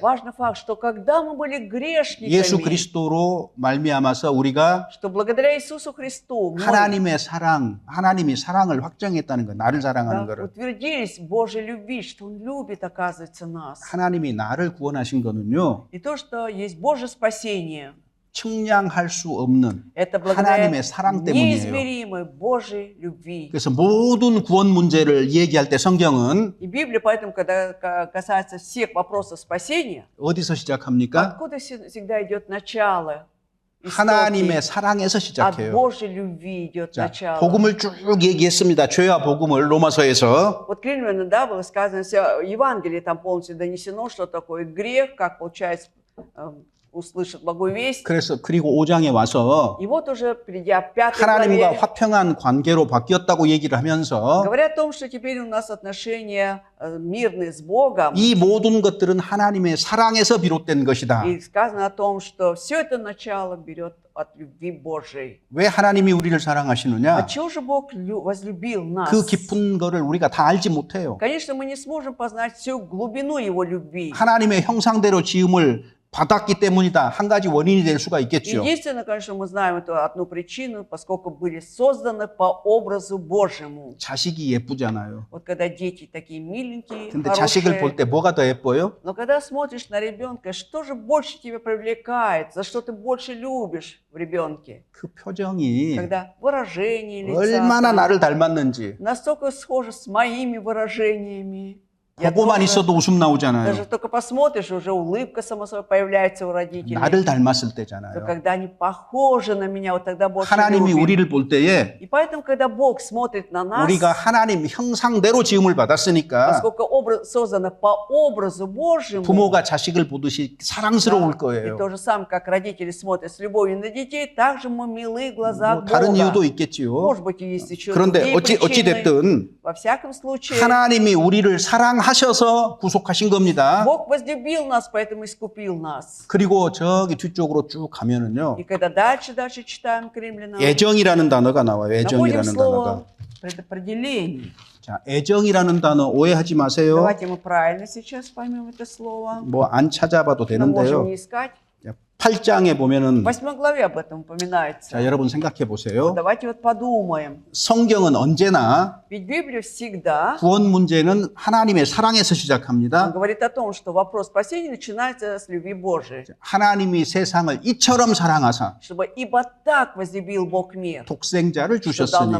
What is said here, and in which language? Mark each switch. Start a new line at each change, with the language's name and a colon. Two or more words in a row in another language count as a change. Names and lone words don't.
Russian: Важный факт, что когда мы были
Korean: 예수
Russian: грешниками,
Korean: 그리스도로 말미암아서 우리가
Russian: что благодаря Иисусу Христу мы
Korean: 하나님의 사랑, 하나님이 사랑을 확정했다는 거, 나를 사랑하는
Russian: да,
Korean: 거를.
Russian: утвердились в Божьей любви, что Он любит, оказывается, нас.
Korean: 하나님이 나를 구원하신 거는요.
Russian: И то, что есть Божье спасение,
Korean: 측량할 수 없는
Russian: это благодаря
Korean: 하나님의 사랑 때문이에요.
Russian: неизмеримой Божьей любви.
Korean: 그래서 모든 구원 문제를 얘기할 때 성경은
Russian: И Библия, поэтому, когда касается всех вопросов спасения,
Korean: 어디서 시작합니까?
Russian: откуда всегда идет начало?
Korean: 하나님의
Russian: Истоки.
Korean: 사랑에서
Russian: От
Korean: 시작해요.
Russian: Божьей любви идет
Korean: 자,
Russian: начало.
Korean: 복음을 쭉 얘기했습니다. 죄와 복음을 로마서에서.
Russian: Вот к Римлянам, да, было сказано, Евангелие там полностью донесено, что такое грех, как получается услышать благую весть.
Korean: 그래서 그리고 5장에 와서
Russian: И вот уже, придя в 5
Korean: 하나님과
Russian: главе,
Korean: 화평한 관계로 바뀌었다고 얘기를 하면서
Russian: говоря о том, что теперь у нас отношения мирные с Богом,
Korean: 이 모든 것들은 하나님의 사랑에서 비롯된 것이다.
Russian: и сказано о том, что все это начало берет от любви Божией.
Korean: 왜 하나님이 우리를 사랑하시느냐?
Russian: Отчего же Бог возлюбил нас?
Korean: 그 깊은 거를 우리가 다 알지 못해요.
Russian: Конечно, мы не сможем познать всю глубину Его любви.
Korean: 하나님의 형상대로 지음을 받았기 때문이다. 한 가지 원인이 될 수가 있겠죠.
Russian: Единственное, конечно, мы знаем эту одну причину, поскольку были созданы по образу Божьему.
Korean: 자식이 예쁘잖아요.
Russian: Вот когда дети такие миленькие,
Korean: 근데 자식을 볼
Russian: хорошие,
Korean: 때 뭐가 더 예뻐요?
Russian: но когда смотришь на ребенка, что же больше тебя привлекает, за что ты больше любишь в ребенке?
Korean: 그 표정이
Russian: Когда выражение лица
Korean: 얼마나 나를 닮았는지
Russian: настолько схоже с моими выражениями. Я
Korean: 보고만
Russian: тоже-
Korean: 있어도 웃음 나오잖아요.
Russian: Даже только посмотришь, уже улыбка само собой появляется у родителей.
Korean: 나를 닮았을
Russian: То
Korean: 때잖아요.
Russian: когда они похожи на меня, вот тогда больше
Korean: 하나님이
Russian: любим.
Korean: 우리를 볼 때에
Russian: И поэтому, когда Бог смотрит на нас,
Korean: 우리가 하나님 형상대로 지음을 받았으니까
Russian: поскольку создано по образу Божьему,
Korean: 부모가 자식을 보듯이 사랑스러울
Russian: и
Korean: 거예요.
Russian: то же самое, как родители смотрят с любовью на детей, так же мы милы в глазах
Korean: 뭐 다른
Russian: Бога.
Korean: 이유도 있겠지요.
Russian: Может быть, и есть еще
Korean: 그런데
Russian: другие
Korean: 어찌
Russian: причины.
Korean: 됐든
Russian: Во всяком случае,
Korean: 하나님이 우리를 사랑하셔서 구속하신 겁니다.
Russian: Бог возлюбил нас, поэтому искупил нас.
Korean: 그리고 저기 뒤쪽으로 쭉 가면은요.
Russian: И когда дальше читаем к римлянам,
Korean: 애정이라는 단어가 나와요.
Russian: находим
Korean: 애정이라는 단어가.
Russian: слово предопределение.
Korean: 자, 애정이라는 단어 오해하지 마세요.
Russian: Давайте мы правильно сейчас поймем это слово.
Korean: 뭐 안 찾아봐도
Russian: Мы можем
Korean: 되는데요.
Russian: не искать.
Korean: 8장에 보면은
Russian: В 8 главе об этом упоминается.
Korean: 자, 여러분 생각해 보세요.
Russian: Давайте вот подумаем.
Korean: 성경은 언제나
Russian: Ведь Библия всегда
Korean: 구원 문제는 하나님의 사랑에서 시작합니다.
Russian: говорит о том, что вопрос спасения начинается с любви Божией.
Korean: 하나님이 세상을 이처럼 사랑하사
Russian: Чтобы ибо так возлюбил Бог мир,
Korean: 독생자를
Russian: что дал
Korean: 주셨으니